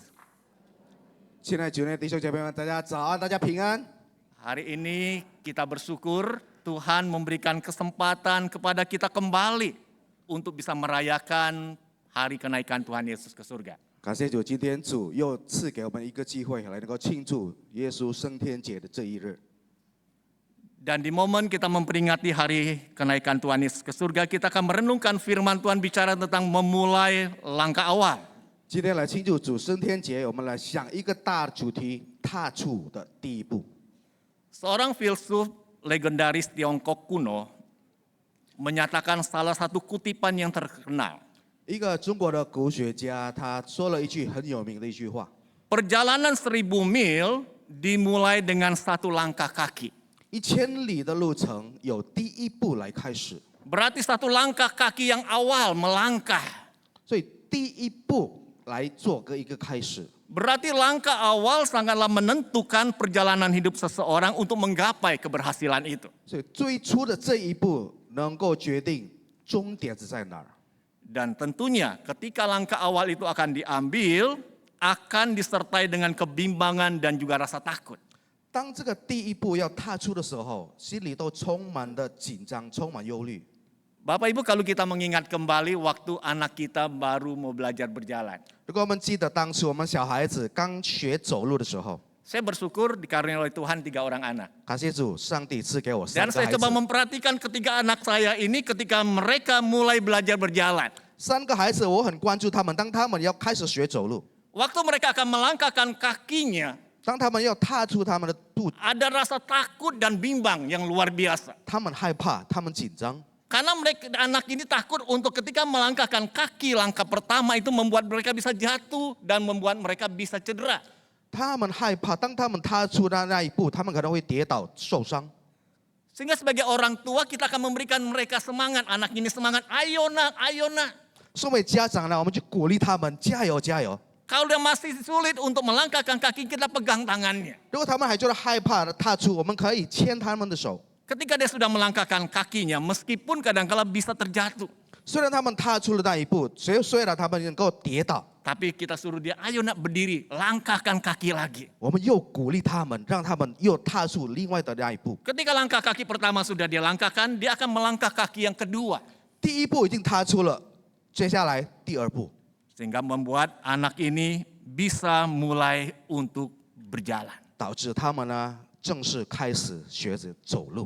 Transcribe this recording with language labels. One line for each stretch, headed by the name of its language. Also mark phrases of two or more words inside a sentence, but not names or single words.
Chinese: 亲爱的主内弟兄姐妹们，大家早安，大家平安。
Indonesian: Hari ini kita bersyukur Tuhan memberikan kesempatan kepada kita kembali untuk bisa merayakan hari kenaikan Tuhan Yesus ke surga.
Chinese: 感谢主，今天主又赐给我们一个机会，来能够庆祝耶稣升天节的这一日。
Indonesian: Dan di momen kita memperingati hari kenaikan Tuhan Yesus ke surga, kita akan merenungkan firman Tuhan bicara tentang memulai langkah awal.
Chinese: 今天来庆祝主升天节，我们来想一个大主题：踏出的第一步。
Indonesian: Seorang filsuf legendaris Tiongkok kuno menyatakan salah satu kutipan yang terkenal.
Chinese: 一个中国的古学家，他说了一句很有名的一句话：
Indonesian: Perjalanan 1000 mil dimulai dengan satu langkah kaki.
Chinese: 1000 里的路程有第一步来开始，
Indonesian: Berarti satu langkah kaki yang awal melangkah.
Chinese: 所以第一步来做个一个开始。
Indonesian: Berarti langkah awal sangatlah menentukan perjalanan hidup seseorang untuk menggapai keberhasilan itu.
Chinese: 所以最初的这一步能够决定终点是在哪儿。
Indonesian: Dan tentunya ketika langkah awal itu akan diambil, akan disertai dengan kebimbangan dan juga rasa takut.
Chinese: 当这个第一步要踏出的时候，心里都充满了紧张，充满忧虑。
Indonesian: Bapak Ibu, kalau kita mengingat kembali waktu anak kita baru mau belajar berjalan.
Chinese: 如果我们记得当初我们小孩子刚学走路的时候，
Indonesian: Saya bersyukur dikaruniai oleh Tuhan 3 orang anak.
Chinese: 感谢主，上帝赐给我
Indonesian: Dan
Chinese: 3个
Indonesian: saya
Chinese: 孩子
Indonesian: coba。memperhatikan ketiga anak saya ini ketika mereka mulai belajar berjalan.
Chinese: 3 个孩子，我很关注他们。当他们要开始学走路，
Indonesian: Waktu mereka akan melangkahkan kakinya,
Chinese: 当他们要踏出他们的步，
Indonesian: ada rasa takut dan bimbang yang luar biasa.
Chinese: 他们害怕，他们紧张，
Indonesian: Karena mereka, anak ini takut untuk ketika melangkahkan kaki langkah pertama itu membuat mereka bisa jatuh dan membuat mereka bisa cedera.
Chinese: 他们害怕。当他们踏出那一步，他们可能会跌倒受伤。
Indonesian: Sehingga sebagai orang tua kita akan memberikan mereka semangat. Anak ini semangat, ayo nak, ayo nak.
Chinese: 作为家长呢，我们就鼓励他们加油加油。
Indonesian: Kalau dia masih sulit untuk melangkahkan kaki, kita pegang tangannya.
Chinese: 如果他们还觉得害怕的踏出，我们可以牵他们的手。
Indonesian: Ketika dia sudah melangkahkan kakinya, meskipun kadang-kala bisa terjatuh.
Chinese: 虽然他们踏出了那一步，虽然他们能够跌倒，
Indonesian: Tapi kita suruh dia, ayo nak berdiri, langkahkan kaki lagi.
Chinese: 我们又鼓励他们，让他们又踏出另外的那一步。
Indonesian: Ketika langkah kaki pertama sudah dia langkahkan, dia akan melangkah kaki yang kedua.
Chinese: 第一步已经踏出了，接下来第二步，
Indonesian: Sehingga membuat anak ini bisa mulai untuk berjalan.
Chinese: 导致他们呢正式开始学着走路。